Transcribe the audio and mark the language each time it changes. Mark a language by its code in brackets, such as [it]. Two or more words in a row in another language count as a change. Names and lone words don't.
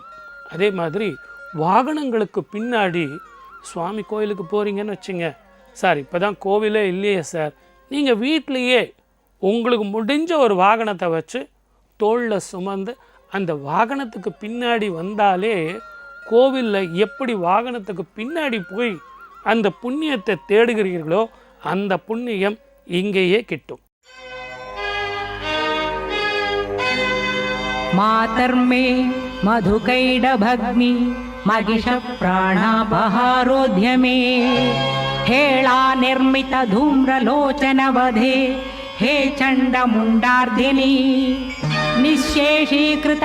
[ta] அதே மாதிரி வாகனங்களுக்கு பின்னாடி சுவாமி கோயிலுக்கு போகிறீங்கன்னு வச்சுங்க, சார் இப்போ தான் கோவிலே இல்லையே சார், நீங்கள் வீட்லேயே உங்களுக்கு முடிஞ்ச ஒரு வாகனத்தை வச்சு தோளில் சுமந்து அந்த வாகனத்துக்கு பின்னாடி வந்தாலே கோவிலில் எப்படி வாகனத்துக்கு பின்னாடி போய் அந்த புண்ணியத்தை தேடுகிறீர்களோ அந்த புண்ணியம் இங்கேயே கிட்டும். [sa] मातर्मे मधुकैडभग्नि महिष प्राणापहारोध्य मे हेळा निर्मित धूम्रलोचनवधे हे चण्डमुण्डार्धिनि निःशेषीकृत